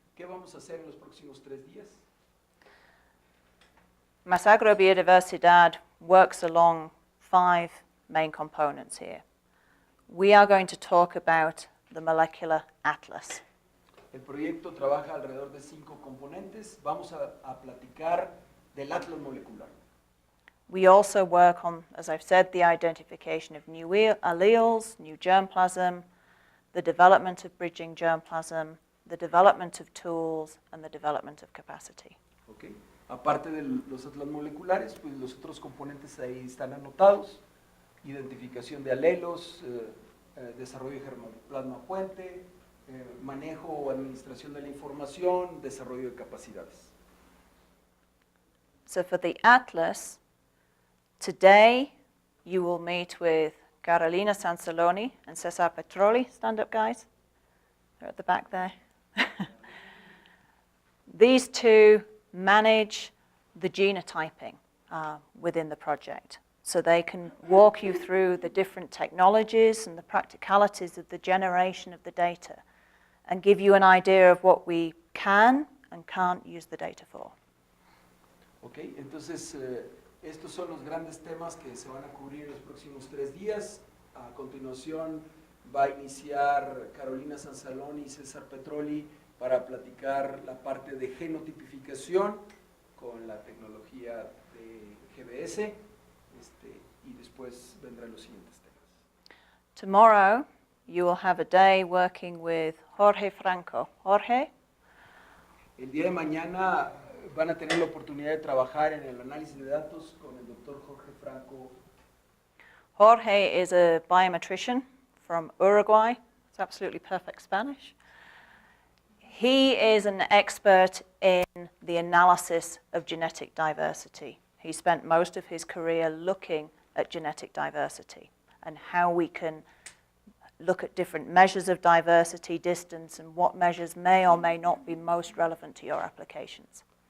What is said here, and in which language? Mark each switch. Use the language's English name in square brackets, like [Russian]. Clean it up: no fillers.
[Spanish] ¿Qué vamos a hacer en los próximos 3 días? [English] Más Agro Biodiversidad works along 5 main components here. we are going to talk about the molecular atlas. [Spanish] El proyecto trabaja alrededor de 5 componentes. Vamos a platicar del atlas molecular. [English] We also work on, as I've said, the identification of new alleles, new germplasm, the development of bridging germplasm, the development of tools, and the development of capacity. Okay. [Spanish] Aparte de los atlas moleculares, pues los otros componentes ahí están anotados. Identificación de alelos, desarrollo de germoplasma puente, manejo o administración de la información, desarrollo de capacidades. [English] So for the atlas, today you will meet with Carolina Sansaloni and Cesar Petroli. Stand up, guys. They're at the back there. These two manage the genotyping within the project. So they can walk you through the different technologies and the practicalities of the generation of the data and give you an idea of what we can and can't use the data for. [Spanish] Okay, entonces estos son los grandes temas que se van a cubrir en los próximos 3 días. A continuación va a iniciar Carolina Sansaloni y César Petroli para platicar la parte de genotipificación con la tecnología de GBS, y después vendrán los siguientes temas. [English] Tomorrow you will have a day working with Jorge Franco. Jorge? [Spanish] El día de mañana van a tener la oportunidad de trabajar en el análisis de datos con el doctor Jorge Franco. [English] Jorge is a biometrician from Uruguay. It's absolutely perfect Spanish. He is an expert in the analysis of genetic diversity. He spent most of his career looking at genetic diversity and how we can look at different measures of diversity, distance, and what measures may or may not be most relevant to your applications.